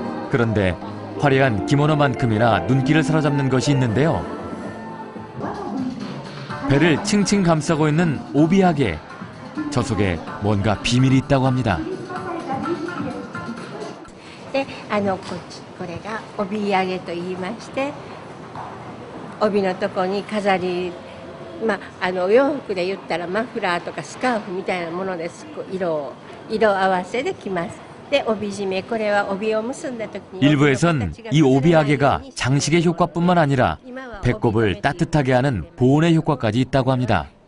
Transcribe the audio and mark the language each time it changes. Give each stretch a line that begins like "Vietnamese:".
Korean: 그런데 화려한 기모노만큼이나 눈길을 사로잡는 것이 있는데요. 배를 칭칭 감싸고 있는 오비하게, 저 속에 뭔가 비밀이 있다고 합니다.
Japanese: で、これが帯揚げと言いまして、帯のとこに飾り、お洋服で言ったらマフラーとかスカーフみたいなものです。色合わせできます。で、帯締め、これは帯を結んだ時に
Korean: 일부에선 이 오비아게가 장식의 효과뿐만 아니라 배꼽을 따뜻하게 하는 보온의 효과까지 있다고 합니다.